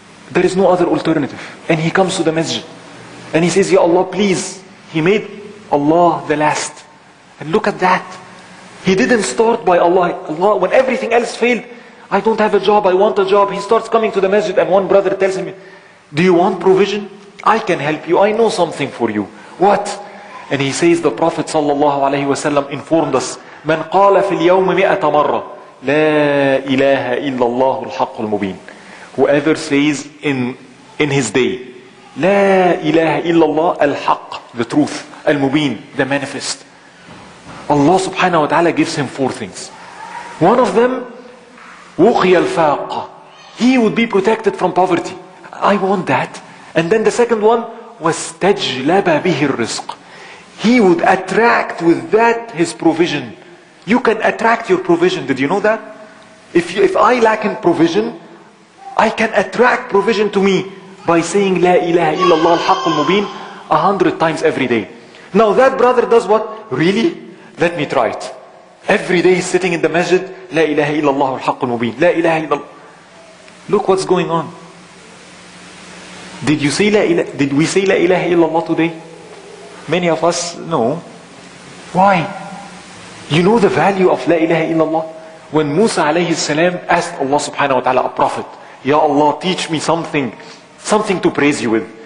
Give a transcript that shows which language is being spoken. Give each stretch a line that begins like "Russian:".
English: There is no other alternative. And he comes to the masjid. And he says, Ya Allah, please. He made Allah the last. And look at that. He didn't start by Allah. Allah, when everything else failed, I don't have a job, I want a job. He starts coming to the masjid and one brother tells him, do you want provision? I can help you. I know something for you. What? And he says, the Prophet ﷺ informed us,
Arabic: من قال في اليوم 100 مرة لا إله إلا الله الحق المبين.
English: Whoever says in his day,
Arabic: لا إله إلا الله الحق,
English: the truth, المبين, the manifest. Allah subhanahu wa ta'ala gives him 4 things. One of them,
Arabic: وقي الفاقة.
English: He would be protected from poverty. I want that. And then the second one,
Arabic: واستجلب به الرزق.
English: He would attract with that his provision. You can attract your provision. Did you know that? If I lack in provision, I can attract provision to me by saying
Arabic: لا إله إلا الله الحق المبين
English: 100 times every day. Now that brother does what? Really? Let me try it. Every day he's sitting in the masjid,
Arabic: لا إله إلا الله الحق المبين, لا إله إلا الله.
English: Look what's going on. Did we say
Arabic: لا إله إلا الله
English: today? Many of us, no. Why? You know the value of
Arabic: لا إله إلا الله?
English: When Musa alayhi salam asked Allah subhanahu wa ta'ala, a prophet, Ya Allah, teach me something to praise you with.